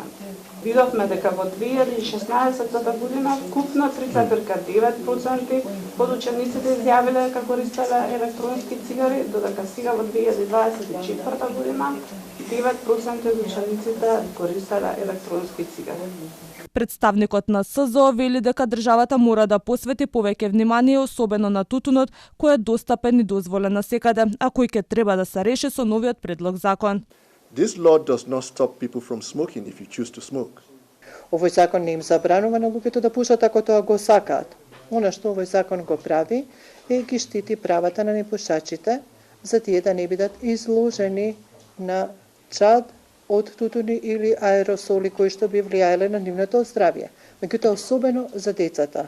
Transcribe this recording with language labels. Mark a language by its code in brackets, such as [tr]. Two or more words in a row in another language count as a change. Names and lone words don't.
[mk] Видовме дека во 2016 година купно 3,9% од учениците изјавиле дека користеле електронски цигари, додека сега во 2024 година 9% од учениците користеле електронски цигари. Представникот на СЗО вели дека државата мора да посвети повеќе внимание особено на тутунот, кој е достапен и дозволен насекаде, а кој ќе треба да се реши со новиот предлог закон. [en] This law does not stop people from smoking if you choose to smoke. [mk] Овој закон не им забранува на луѓето да пушат ако тоа го сакаат. Она што овој закон го прави е ги штити правата на непушачите, за тие да не бидат изложени на чад од тутуни или аеросоли кои што би влијаеле на нивното здравје, меѓутоа особено за децата.